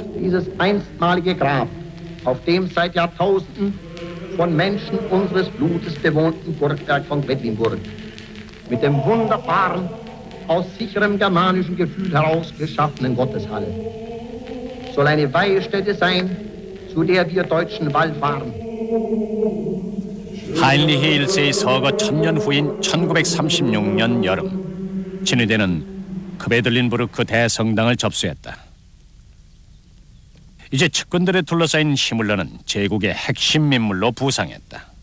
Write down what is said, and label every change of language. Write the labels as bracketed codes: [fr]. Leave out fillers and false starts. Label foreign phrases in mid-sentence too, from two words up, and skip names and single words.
[de] Dieses einstmalige Grab, auf dem seit Jahrtausenden von Menschen unseres Blutes bewohnten Burgberg von Quedlinburg, mit dem wunderbaren, aus sicherem germanischen Gefühl heraus geschaffenen Gotteshalle, soll eine Weihestätte sein, zu der wir Deutschen wallfahren. [ko] 하인리히 1세의 서거 1000년 후인 1936년 여름, 친위대는 크베들린부르크 대성당을 접수했다. 이제 측근들에 둘러싸인 히물러는 제국의 핵심 인물로 부상했다.